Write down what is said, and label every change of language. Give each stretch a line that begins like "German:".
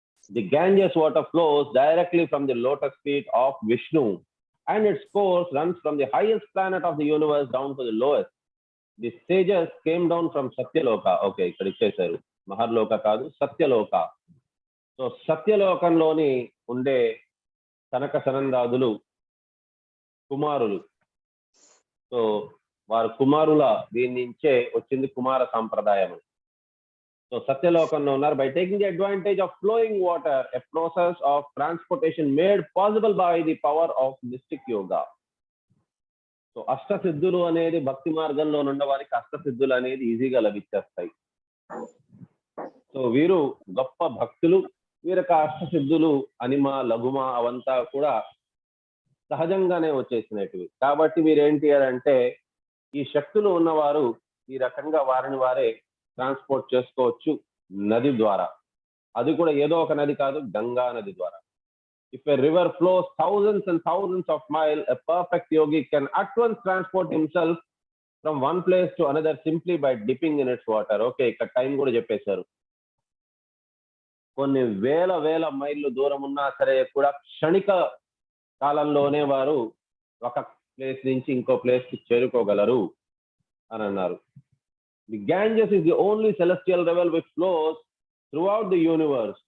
English: The Ganges water flows directly from the lotus feet of Vishnu, and its course runs from the highest planet of the universe down to the lowest. The sages came down from Satyaloka.
Telugu: Okay, ఇక్కడ ఇచ్చేశారు, మహర్లోక కాదు, Satyaloka. So సత్యలోకంలోని ఉండే సనక సనందాదులు కుమారులు. So వారు కుమారుల దీని నుంచే వచ్చింది కుమార సాంప్రదాయం. సో సత్యలోకంలో ఉన్నారు.
English: By taking the advantage of flowing water, a process of transportation made possible by the power of mystic yoga.
Telugu: So అష్టసిద్ధులు అనేది భక్తి మార్గంలో ఉన్న వారికి అష్టసిద్ధులు అనేది ఈజీగా లభించేస్తాయి. సో వీరు గొప్ప భక్తులు, వీరికి అష్టసిద్ధులు అనిమ లఘుమ అవంతా కూడా సహజంగానే వచ్చేసినటివి. కాబట్టి మీరేంటి అంటే ఈ శక్తులు ఉన్నవారు ఈ రకంగా వారిని వారే ట్రాన్స్పోర్ట్ చేసుకోవచ్చు నది ద్వారా. అది కూడా ఏదో ఒక నది కాదు, గంగా నది ద్వారా.
English: If a river flows thousands and thousands of miles, a perfect yogi can at once transport himself from one place to another simply by dipping in its water.
Telugu: Okay, ఇక్కడ టైం కూడా చెప్పేశారు. కొన్ని వేల వేల మైళ్ళు దూరం ఉన్నా సరే కూడా క్షణిక కాలంలోనే వారు ఒక ప్లేస్ నుంచి ఇంకో ప్లేస్ కి చేరుకోగలరు అని అన్నారు.
English: The Ganges is the only celestial river which flows throughout the universe.